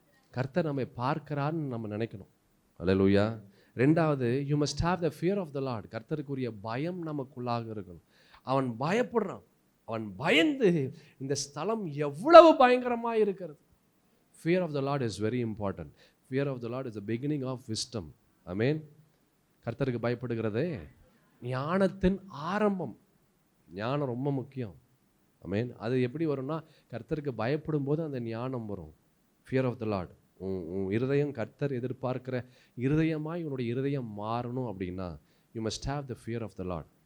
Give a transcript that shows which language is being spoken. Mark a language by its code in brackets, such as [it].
[ta] கர்த்தர் நம்மை பார்க்கிறான்னு நம்ம நினைக்கணும். அல்லேலூயா. ரெண்டாவது, [en] You must have the fear of the Lord. [ta] கர்த்தருக்குரிய பயம் நமக்குள்ளாக இருக்கணும். அவன் பயப்படுறான். அவன் பயந்து இந்த ஸ்தலம் எவ்வளவு பயங்கரமாக இருக்கிறது. [en] Fear of the Lord is very important. Fear of the Lord is the beginning of wisdom. Amen. [ta] கர்த்தருக்கு பயப்படுகிறதே ஞானத்தின் ஆரம்பம். ஞானம் ரொம்ப முக்கியம். ஆமென். அது எப்படி வரும்னா, கர்த்தருக்கு பயப்படும் போது அந்த ஞானம் வரும். [en] Fear of the Lord. [ta] உன் இருதயம் கர்த்தர் எதிர்பார்க்கிற இருதயமாய் உன்னுடைய இருதயம் மாறணும் அப்படின்னா, [en] you must have the fear of the Lord.